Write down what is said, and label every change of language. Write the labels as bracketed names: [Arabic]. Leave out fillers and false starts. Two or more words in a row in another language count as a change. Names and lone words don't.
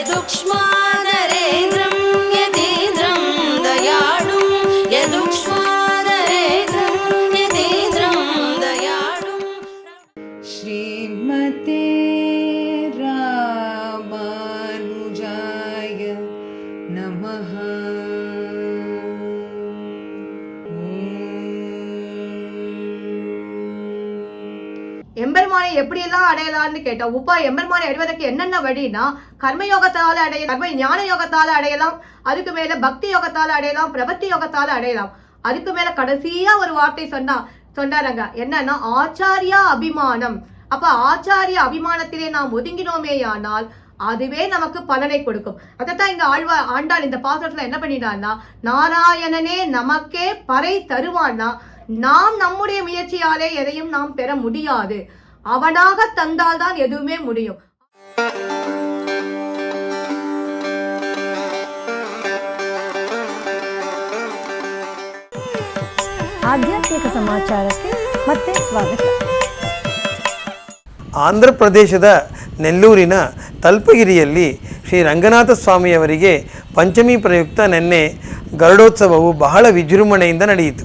[Sanskrit] यदुक्ष्मादरेन्द्रं यतीन्द्रं दयाळुं यदुक्ष्मादरेन्द्रं यतीन्द्रं दयाळुं श्रीमते रामानुजाय नमः। [Tamil] எம்பெருமானை எப்படியெல்லாம் அடையலாம்னு கேட்டா, எம்பெருமானை அடைவதற்கு என்னென்ன வழினா, கர்மயோகத்தால அடையலாம், கர்ம ஞான யோகத்தால அடையலாம், அதுக்கு மேல பக்தி யோகத்தால அடையலாம், பிரபத்தி யோகத்தால அடையலாம். அதுக்கு மேல கடைசியா ஒரு வார்த்தை சொன்னாருங்க, என்னன்னா ஆச்சாரியா அபிமானம். அப்ப ஆச்சாரிய அபிமானத்திலே நாம் ஒதுங்கினோமேயானால் அதுவே நமக்கு பலனை கொடுக்கும். அதைத்தான் இங்க ஆண்டாள் இந்த பாசத்துல என்ன பண்ணிட்டான்னா, நாராயணனே நமக்கே பறை தருவான்னா, நாம் நம்முடைய முயற்சியாலே எதையும் நாம் பெற முடியாது, அவனாக தந்தால்தான் எதுவுமே முடியும். [Kannada] ಆಧ್ಯಾತ್ಮಿಕ ಸಮಾಚಾರಕ್ಕೆ ಮತ್ತೆ ಸ್ವಾಗತ. ಆಂಧ್ರ ಪ್ರದೇಶದ ನೆಲ್ಲೂರಿನ ತಲ್ಪಗಿರಿಯಲ್ಲಿ ಶ್ರೀ ರಂಗನಾಥ ಸ್ವಾಮಿಯವರಿಗೆ ಪಂಚಮಿ ಪ್ರಯುಕ್ತ ನಿನ್ನೆ ಗರುಡೋತ್ಸವವು ಬಹಳ ವಿಜೃಂಭಣೆಯಿಂದ ನಡೆಯಿತು.